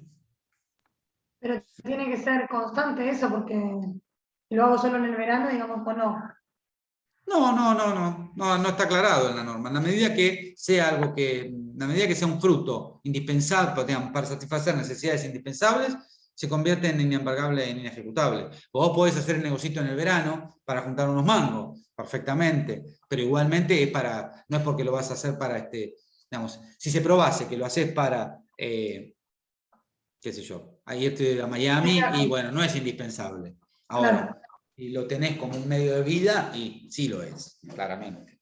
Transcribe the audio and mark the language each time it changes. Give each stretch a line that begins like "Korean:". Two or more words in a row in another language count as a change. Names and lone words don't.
Spanish: Pero tiene que ser constante eso, porque si lo hago solo en el verano, digamos, pues no. No está aclarado en la norma. En la medida que sea un fruto indispensable, digamos, para satisfacer necesidades indispensables, se convierte en inembargable e inejecutable. Vos podés hacer el negocito en el verano para juntar unos mangos, perfectamente, pero igualmente no es porque lo vas a hacer para, digamos, si se probase que lo haces para, qué sé yo, a irte a Miami, y bueno, no es indispensable. Ahora, claro, y lo tenés como un medio de vida, y sí lo es, claramente.